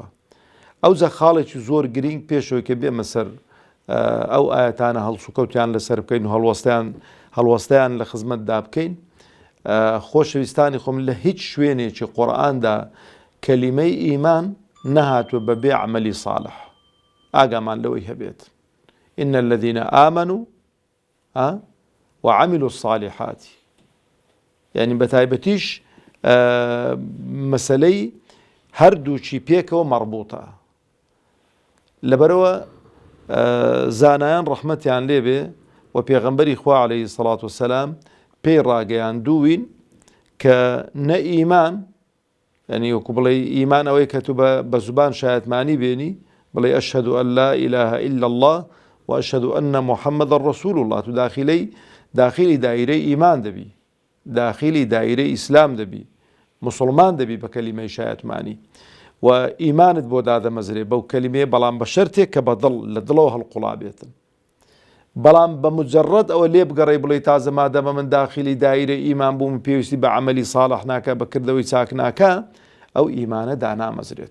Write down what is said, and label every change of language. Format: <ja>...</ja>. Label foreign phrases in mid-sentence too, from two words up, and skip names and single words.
<ckb>ئەوجا خاڵێکی زۆر گرنگ پێشەوەی کە بێمە سەر ئەو ئاەتانە هەڵسوکەوتیان لەسەر بکەین و هەڵوەستەیان لە خزمەتدا بکەین. خۆشەویستانی خۆم، لە هیچ شوێنێکی قورئاندا کەلیمەی ئیمان نەهاتووە بەبێ عەمەلی ساڵح. ئاگامان لەوەی هەبێت.</ckb> <ar>إن الذين آمنوا وعملوا الصالحات،</ar> <ckb>يعني بەتایبەتیش مەسەلەی هەردووچی پێکەوە مەربوطە. لەبەرەوە زانایان ڕەحمەتیان لێبێ و پێغەمبەری خوا</ckb> <ar>عەلەیهی سەڵات وسەلام</ar> <ckb>پێی ڕاگەیاندووین کە نە ئیمان، یعنی وەکو بڵێ ئیمان ئەوەی کە تو بە زوبان شایەتمانی بێنی، بڵێ</ckb> <ar>ئەشهد ئەن لا إله إلا الله وأشهد أن محمد رسول الله،</ar> <ckb>تو داخلی دایرەی ئیمان دەبی، داخلی دایرەی ئیسلام دەبی، مسلمان دەبی بە کەلیمەی شایەتمانی و ئیمانت بۆ دادەمەزرێ بەو کەلیمەیە، بەڵام بە شەرتێک کە لە دڵەوە هەڵقوڵا بێتن. بەڵام بە مجرد ئەوە لێ بگەڕێی بڵێ تازە مادەمە من داخلی دایرەی ئیمان بووم، پێویستی بە عەمەلی ساڵح ناکە، بەکردەوەی چاک ناکە، ئەو ئیمانە دانامەزرێت.</ckb>